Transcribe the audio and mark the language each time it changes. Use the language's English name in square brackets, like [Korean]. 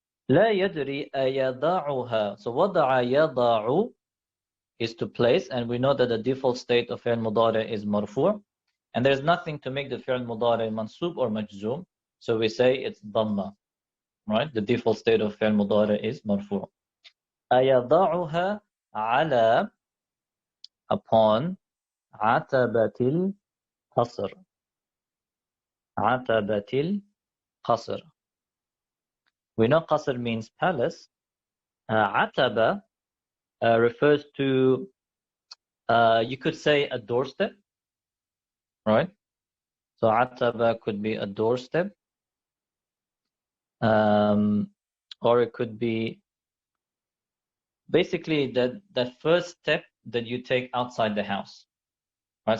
[Arabic] لا يدري أيضعها. [English] So وضع يضع is to place, and we know that the default state of fi'l mudari is marfu', and there's nothing to make the fi'l mudari mansub or majzoom, so we say it's dhamma, right? The default state of fi'l mudari is marfu'. [Arabic] أيضعها على, upon, عتبة القصر. عتبة القصر. [English] We know qasr means palace. Ataba refers to, you could say, a doorstep, right? So ataba could be a doorstep, or it could be basically the first step that you take outside the house, right?